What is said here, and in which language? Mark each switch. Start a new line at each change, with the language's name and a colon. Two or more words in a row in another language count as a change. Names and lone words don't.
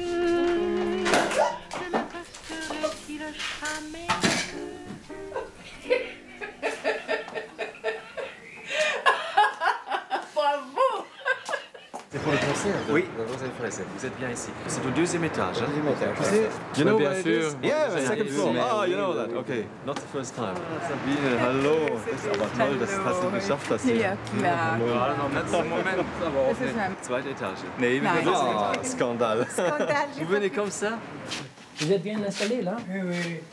French: Je m'accosterai-t-il jamais? Bravo! C'est pour le concert de Rosalie Forest. Vous êtes bien ici. C'est au deuxième étage. Hein? Deuxième étage. Vous savez,
English: you know where it is? Yeah, second floor. Ah, you know that. Okay, not the first time.
German: Sabine, hallo. Das ist aber toll, das hast du geschafft, das hier. Ja, klar. Letzter Moment. Aber auch nicht. Zweite Etage. Nee, wir sind Skandal.
French: Scandale. Vous venez comme ça? Vous êtes bien installé là? Oui, oui.